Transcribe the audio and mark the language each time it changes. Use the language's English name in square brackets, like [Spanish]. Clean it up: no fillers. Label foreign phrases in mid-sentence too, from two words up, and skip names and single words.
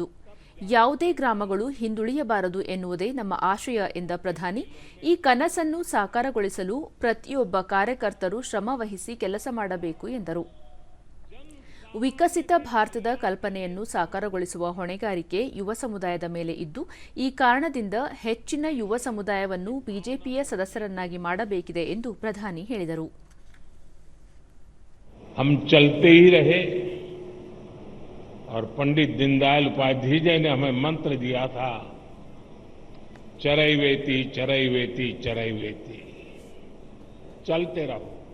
[Kannada] ಯಾವುದೇ ಗ್ರಾಮಗಳು ಹಿಂದುಳಿಯಬಾರದು ಎನ್ನುವುದೇ ನಮ್ಮ ಆಶಯ ಎಂದ ಪ್ರಧಾನಿ, ಈ ಕನಸನ್ನು ಸಾಕಾರಗೊಳಿಸಲು ಪ್ರತಿಯೊಬ್ಬ ಕಾರ್ಯಕರ್ತರು ಶ್ರಮವಹಿಸಿ ಕೆಲಸ ಮಾಡಬೇಕು ಎಂದರು. ವಿಕಸಿತ ಭಾರತದ ಕಲ್ಪನೆಯನ್ನು ಸಾಕಾರಗೊಳಿಸುವ ಹೊಣೆಗಾರಿಕೆ ಯುವ ಸಮುದಾಯದ ಮೇಲೆ ಇದ್ದು, ಈ ಕಾರಣದಿಂದ ಹೆಚ್ಚಿನ ಯುವ ಸಮುದಾಯವನ್ನು ಬಿಜೆಪಿಯ ಸದಸ್ಯರನ್ನಾಗಿ ಮಾಡಬೇಕಿದೆ ಎಂದು ಪ್ರಧಾನಿ ಹೇಳಿದರು. [Hindi] हम चलते ही रहे और पंडित दीनदयाल उपाध्याय जी ने हमें मंत्र दिया था, [Sanskrit] चरैवेति चरैवेति चरैवेति, [Hindi] चलते रहो.